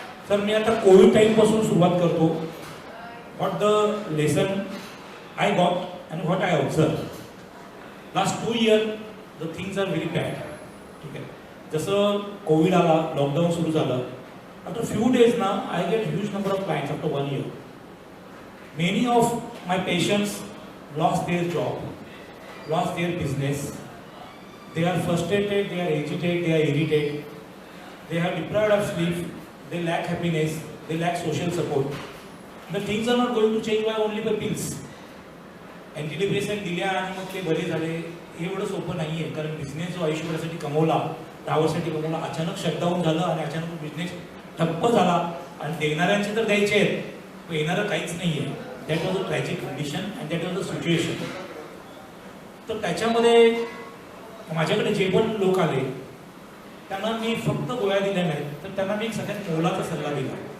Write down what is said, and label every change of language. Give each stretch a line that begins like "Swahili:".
Marathi: तर मी आता कोविड टाईमपासून सुरुवात करतो.
English: What the lesson I got and what I observe. Last 2 years the things are very bad.
Marathi: ठीक आहे. जसं कोविड आला, लॉकडाऊन सुरू झालं,
English: After few days ना I get huge number of clients after 1 year. Many of my patients lost their job, lost their business. They are frustrated, they are agitated, they are irritated. They are deprived of sleep, they lack happiness, they lack social support. The things are not going to change by only by pills.
Marathi: Antidepressant दिल्या आणि मग ते बरे झाले हे एवढं सोपं नाही आहे. कारण बिझनेस जो आयुष्यभरासाठी कमवला, 10 वर्षासाठी कमवला, अचानक शटडाऊन झालं आणि अचानक बिझनेस ठप्प झाला आणि देणाऱ्यांचे तर द्यायचे आहेत, पण येणारं काहीच नाही आहे.
English: That was a tragic condition and that was a situation.
Marathi: तर त्याच्यामध्ये माझ्याकडे जे पण लोक आले त्यांना मी फक्त गोळ्या दिल्या नाहीत, तर त्यांना मी एक सगळ्यात मोलाचा सल्ला दिला.